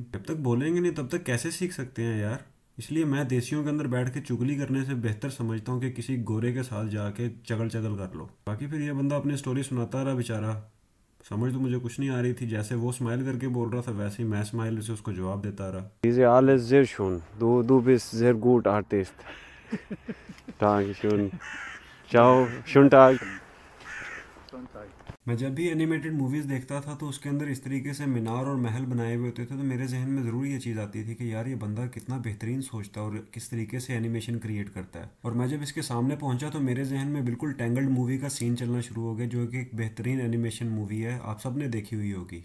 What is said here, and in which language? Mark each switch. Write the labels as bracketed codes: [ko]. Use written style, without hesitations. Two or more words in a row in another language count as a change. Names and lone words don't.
[hi] जब तक बोलेंगे नहीं तब तक कैसे सीख सकते हैं यार। इसलिए मैं देसियों के अंदर बैठ के चुगली करने से बेहतर समझता हूँ कि किसी गोरे के साथ जाके चगल चगल कर लो। बाकी फिर ये बंदा अपनी स्टोरी सुनाता रहा बेचारा। समझ तो मुझे कुछ नहीं आ रही थी, जैसे वो स्माइल करके बोल रहा था वैसे ही मैं स्माइल से उसको जवाब देता रहा। [de] Diese alles sehr schön. Du bist sehr gut Artist. Dankeschön. Ciao. Schönen Tag. [hi] मैं जब भी [en] animated movies [hi] देखता था तो उसके अंदर इस तरीके से मीनार और महल बनाए हुए होते थे तो मेरे जहन में ज़रूर ये चीज़ आती थी कि यार ये बंदा कितना बेहतरीन सोचता है और किस तरीके से एनिमेशन क्रिएट करता है। और मैं जब इसके सामने पहुंचा तो मेरे जहन में बिल्कुल टैंगल्ड मूवी का सीन चलना शुरू हो गया, जो कि एक बेहतरीन [en] animation movie [hi] है, आप सब ने देखी हुई होगी।